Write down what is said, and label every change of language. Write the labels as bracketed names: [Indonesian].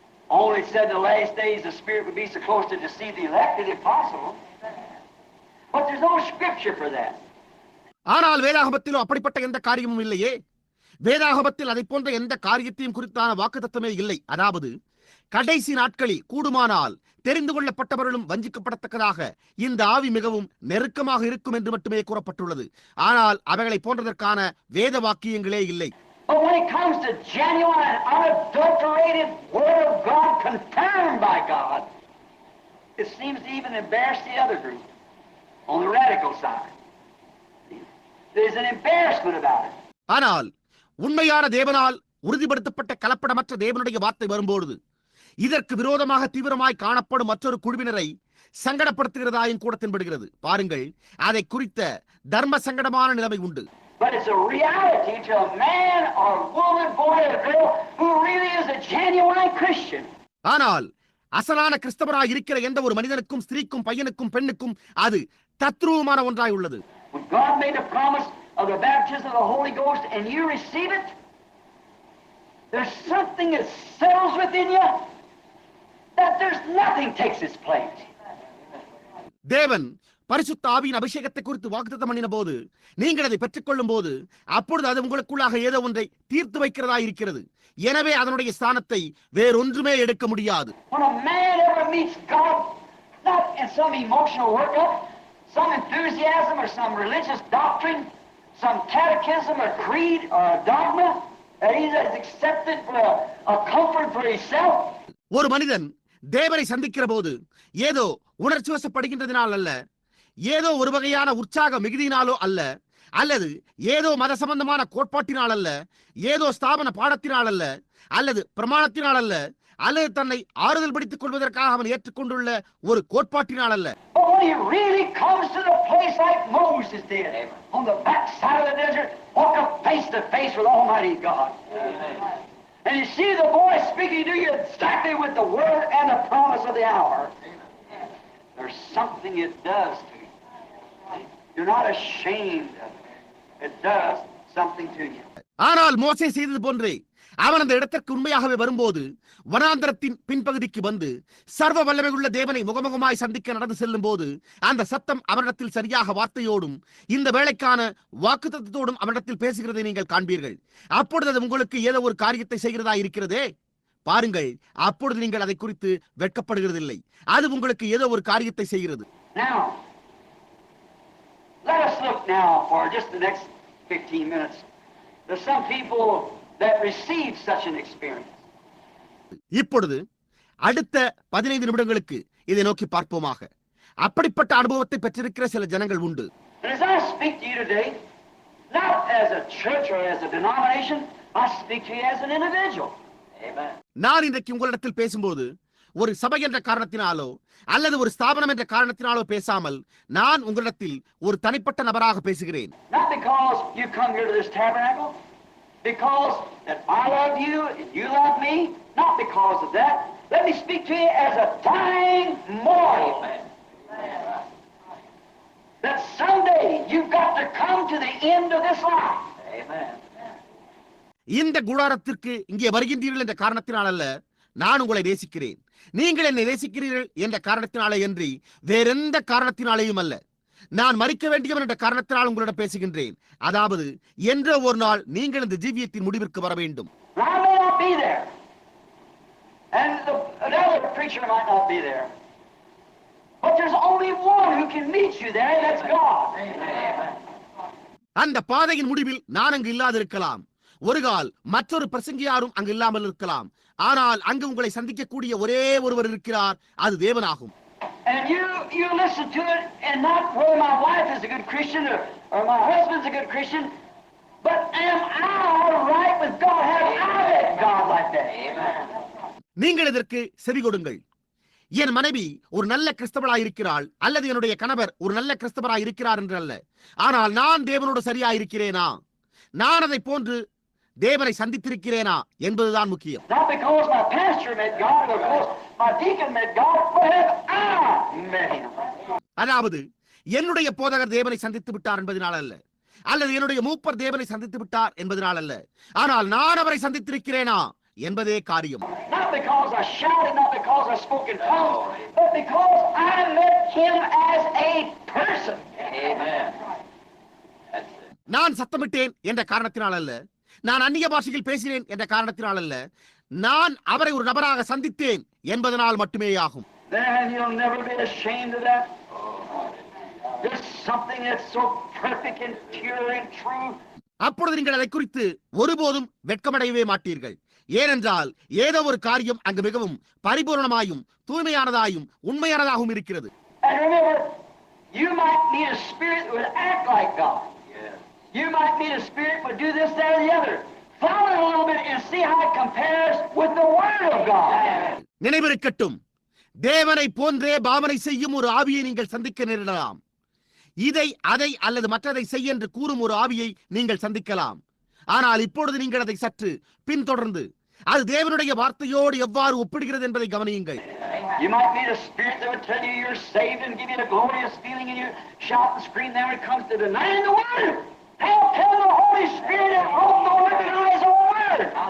[English] Only said in the last days the Spirit would be so close to deceive the elected if possible. But there's no scripture for that. [Tamil] ஆனால் வேதாகமத்திலோ அப்படிப்பட்ட எந்த காரியமும் இல்லையே. வேதாகமத்தில் அதை போன்ற எந்த காரியத்தையும் குறித்தான வாக்குத்தத்தமே இல்லை. அதாவது கடைசி நாட்களில் கூடுமானால் தெரிந்து கொள்ளப்பட்டவர்களும் வஞ்சிக்கப்படத்தக்கதாக இந்த ஆவி மிகவும் நெருக்கமாக இருக்கும் என்று மட்டுமே கூறப்பட்டுள்ளது. ஆனால் அவைகளை போன்றதற்கான வேத வாக்கியங்களே இல்லை. [English] But when it comes to genuine, unadulterated Word of God, confirmed by God, it seems to even embarrass the other group on the radical side. There's an embarrassment about it. [Tamil] ஆனால் உண்மையான தேவனால் உறுதிப்படுத்தப்பட்ட கலப்படமற்ற தேவனுடைய வார்த்தை வரும்போது இதற்கு விரோதமாக தீவிரமாய் காணப்படும் மற்றொரு குழுவினரை சங்கடப்படுத்துகிறதாயும் கூட தென்படுகிறது. பாருங்கள், அதை குறித்த தர்ம சங்கடமான நிலைமை உண்டு. [English] But it's a reality to a man or woman, boy or girl who really is a genuine Christian. [Tamil] ஆனால் அசலான கிறிஸ்தவராய் இருக்கிற எந்த ஒரு மனிதனுக்கும், ஸ்திரீக்கும், பையனுக்கும், பெண்ணுக்கும் அது தத்ரூபமான ஒன்றாய் உள்ளது. [English] When God made a promise of the baptism of the Holy Ghost and you receive it, there's something that settles within you that there's nothing takes its place. [Tamil] தேவன் பரிசுத்த ஆவியின் அபிஷேகத்தை குறித்து வாக்குத்தத்தம் பண்ணின போது நீங்கள் அதை பெற்றுக்கொள்ளும் போது அப்பொழுது அது உங்களுக்குள்ளாக ஏதோ ஒன்றை தீர்த்து வைக்கிறதா இருக்கிறது. எனவே அதனுடைய ஸ்தானத்தை வேறொன்றுமே எடுக்க முடியாது. [English] When a man ever meets God, not in some emotional workup, some enthusiasm or some religious doctrine, some catechism or creed or a dogma that he has accepted for a comfort for himself. [Tamil] ஒரு மனிதன் தேவனை சந்திக்கிற போது ஏதோ உணர்ச்சி வசப்படுகின்றதினால் அல்ல, ஏதோ ஒரு வகையான உற்சாக மிகுதியினாலோ அல்ல, அல்லது ஏதோ மத சம்பந்தமான கோட்பாட்டினால் அல்ல, ஏதோ ஸ்தாபன பாடத்தினால் அல்ல, அல்லது பிரமாணத்தினால் அல்ல, அல்லது தன்னை ஆறுதல் படுத்திக் கொள்வதற்காக அவன் ஏற்றுக்கொண்டுள்ள ஒரு கோட்பாட்டினால் அல்ல. [English] But when he really comes to the place like Moses did, on the backside of the desert, walk up face to face with Almighty God. Amen. And you see the voice speaking to you exactly with the word and the promise of the hour. There's something it does to you. You're not ashamed of it. It does something to you. [Tamil] ஆனால் மோசே செய்தது போன்றே அவன் அந்த இடத்திற்கு உண்மையாகவே வரும்போது வனாந்தரத்தின் பின்பகுதிக்கு வந்து சர்வ வல்லமை உள்ள தேவனை முகமுகமாய் சந்திக்க நடந்து செல்லும் போது அந்த சத்தம் அவரிடத்தில் சரியாக வார்த்தையோடும் இந்த வேளைக்கான வாக்குத்தத்தத்தோடும் அவரிடத்தில் பேசுகிறதை நீங்கள் காண்பீர்கள். அப்பொழுது அது உங்களுக்கு ஏதோ ஒரு காரியத்தை செய்கிறதா இருக்கிறதே. பாருங்கள், அப்பொழுது நீங்கள் அதை குறித்து வெட்கப்படுகிறதில்லை. அது உங்களுக்கு ஏதோ ஒரு காரியத்தை செய்கிறது. [English] Now, let us look now for just the next 15 minutes. There's some people that receive such an experience. [Tamil] இப்பொழுது அடுத்த 15 நிமிடங்களுக்கு இதை நோக்கி பார்ப்போமாக. அப்படிப்பட்ட அனுபவத்தை பெற்றிருக்கிற சில ஜனங்கள் உண்டு. [English] And as I speak to you today, not as a church or as a denomination, I speak to you as an individual. Amen. [Tamil] நான் இன்றைக்கு உங்களிடத்தில் பேசும்போது ஒரு சபை என்ற காரணத்தினாலோ அல்லது ஒரு ஸ்தாபனம் என்ற காரணத்தினாலோ பேசாமல் நான் உங்களிடத்தில் ஒரு தனிப்பட்ட நபராக பேசுகிறேன். [English] Not because you come here to this tabernacle, because that I love you and you love me, not because of that. Let me speak to you as a dying mortal. That someday you've got to come to the end of this life. Amen. [Tamil] இந்த கூடாரத்திற்கு இங்கே வருகின்றீர்கள் என்ற காரணத்தினால் அல்ல, நான் உங்களை நேசிக்கிறேன், நீங்கள் என்னை நேசிக்கிறீர்கள் என்ற காரணத்தினாலே அன்றி வேறெந்த காரணத்தினாலேயும் அல்ல. நான் மரிக்க வேண்டியவன் என்ற காரணத்தினால் உங்களிடம் பேசுகின்றேன். அதாவது என்றோ ஒரு நாள் நீங்கள் இந்த ஜீவியத்தின் முடிவிற்கு வர வேண்டும். [English] I may not be there, and another preacher might not be there, but there's only one who can meet you there, and that's God. Amen. [Tamil] அந்த பாதையின் முடிவில் நான் அங்கு இல்லாதிருக்கலாம், ஒரு கால் மற்றொரு பிரசங்கியாரும் அங்கு இல்லாமல் இருக்கலாம், ஆனால் அங்கு உங்களை சந்திக்கக்கூடிய ஒரே ஒருவர் இருக்கிறார், அது தேவனாகும். [English] And you listen to it, and not whether my wife is a good Christian or my husband's a good Christian, but am I right with God? Have I met God like that? Amen. [Tamil] நீங்கள் இதற்கு செவி கொடுங்கள். என் மனைவி ஒரு நல்ல கிறிஸ்தவராய் இருக்கிறாள் அல்லது என்னுடைய கணவர் ஒரு நல்ல கிறிஸ்தவராய் இருக்கிறார் என்று அல்ல, ஆனால் நான் தேவனோடு சரியாயிருக்கிறேனா, நான் அதை போன்று தேவனை சந்தித்திருக்கிறேனா என்பதுதான் முக்கியம். [English] Not because my pastor met God, or because my deacon met God, but have I met him? [Tamil] அதாவது என்னுடைய போதகர் தேவனை சந்தித்து விட்டார் என்பதனால் அல்ல, அல்லது என்னுடைய மூப்பர் தேவனை சந்தித்து விட்டார் என்பதனால் அல்ல, ஆனால் நான் அவரை சந்தித்திருக்கிறேனா என்பதே காரியம். [English] Not because I shouted, not because I spoke in tongues, but because I met him as a person. Amen. [Tamil] நான் சத்தமிட்டேன் என்ற காரணத்தினால் அல்ல, நான் அந்நிய பாஷையில் பேசினேன் என்ற காரணத்தினால் அல்ல, நான் அவரை ஒரு நபராக சந்தித்தேன் என்பதனால் மட்டுமேயாகும். [English] Then you'll never be ashamed of that. There's something that's so perfect and pure and true. [Tamil] அப்பொழுது நீங்கள் அதை குறித்து ஒருபோதும் வெட்கமடையவே மாட்டீர்கள். ஏனென்றால் ஏதோ ஒரு காரியம் அங்கு மிகவும் பரிபூர்ணமாயும் தூய்மையானதாயும் உண்மையானதாகவும் இருக்கிறது. [English] And remember, you might meet a spirit that would act like God. You might meet a spirit that would do this, that, or the other. Follow it a little bit and see how it compares with the Word of God. [Tamil] நினைவிருக்கட்டும், தேவனை போன்றே பாவனை செய்யும் ஒரு ஆவியை நீங்கள் சந்திக்க நேரிடலாம். இதை அதை அல்லது மற்றதை செய் என்று கூறும் ஒரு ஆவியை நீங்கள் சந்திக்கலாம். ஆனால் இப்பொழுது நீங்கள் அதை சற்று பின்தொடர்ந்து அது தேவனுடைய வார்த்தையோடு எவ்வாறு ஒப்பிடுகிறது என்பதை கவனியுங்கள். [English] You might meet a spirit that would tell you you're saved and give you a glorious feeling and you shout and scream. Then when it comes to denying the Word, how can the Holy Spirit that wrote the Word deny His own Word?